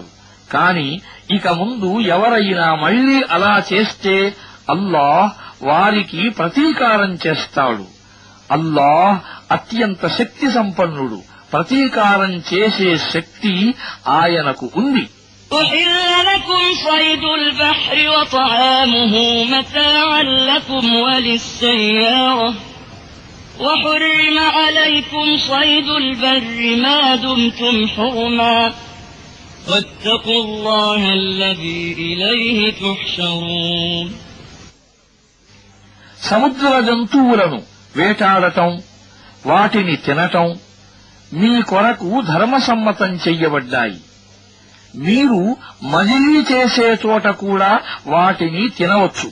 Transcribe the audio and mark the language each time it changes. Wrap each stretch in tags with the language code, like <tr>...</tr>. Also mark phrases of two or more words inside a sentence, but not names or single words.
<te>కాని ఇక ముందు ఎవరైనా మళ్లీ అలా చేస్తే అల్లాహ్ వారికి ప్రతీకారం చేస్తాడు. అల్లాహ్ అత్యంత శక్తి సంపన్నుడు. ప్రతీకారం చేసే శక్తి ఆయనకు ఉంది.</te> <ar>أحل لكم صيد البحر وطعامه متاعا لكم وللسيارة وحرم عليكم صيد البر ما دمتم حرما واتقوا الله الذي إليه تحشرون.</ar> <te>సముద్ర జంతువులను వేటాడటం, వాటిని తినటం మీ కొరకు ధర్మసమ్మతం చెయ్యబడ్డాయి. మీరు మజిలీ చేసే చోట కూడా వాటిని తినవచ్చు.</te>